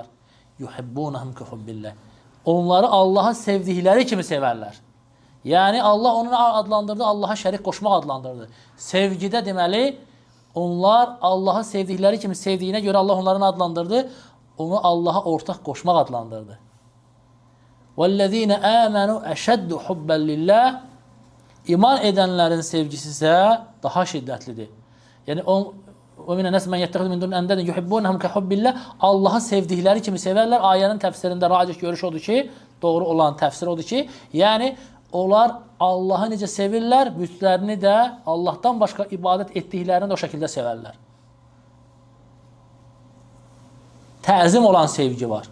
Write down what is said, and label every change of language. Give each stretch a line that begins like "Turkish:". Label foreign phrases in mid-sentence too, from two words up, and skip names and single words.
Arabic: يحبونهم كحب الله.
Azerbaijani: Onları Allahı sevdikləri kimi sevərlər. Yəni Allah onu adlandırdı, Allaha şərik qoşmaq adlandırdı. Sevgidə deməli onlar Allahı sevdikləri kimi sevdiyinə görə Allah onların adlandırdı. Onu Allaha ortaq qoşmaq adlandırdı.
Arabic: وَالَّذ۪ينَ آمَنُوا اَشَدُّ حُبَّا لِلّٰهِ
Azerbaijani: İman edənlərin sevgisi isə daha şiddətlidir.
Arabic: Yəni وَمِنَ نَسْ مَنْ يَتَّخِذُ مِنْ دُونِ أَنْدَادًا يُحِبُّونَهُمْ كَحُبِّ اللّٰهِ
Azerbaijani: Allahı sevdikləri kimi sevərlər. Ayənin təfsirində racih görüş odur ki, doğru olan təfsir odur ki, yəni onlar Allahı necə sevirlər, bütlərini də Allahdan başqa ibadət etdiklərini də o şəkildə sevərlər. Təzim olan sevgi var.